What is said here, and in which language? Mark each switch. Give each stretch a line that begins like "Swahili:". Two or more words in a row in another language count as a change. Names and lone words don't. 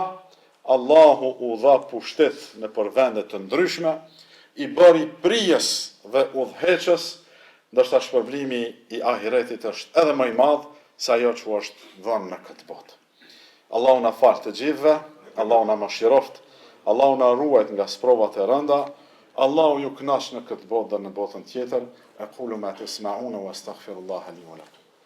Albanian: Allahu u dha pushtet në vende të ndryshme, i bëri prijes dhe udhëheqës, ndërsa shpërblimi i ahiretit është edhe më i madh se ajo që është dhënë në këtë botë. Allahu na fal të gjithëve, Allahu na mëshiroft, Allahu na ruajt nga sprovat e rënda, Allahu ju kënaq në këtë botë dhe në botën tjetër.
Arabic: أقول ما تسمعون وأستغفر الله لي ولكم.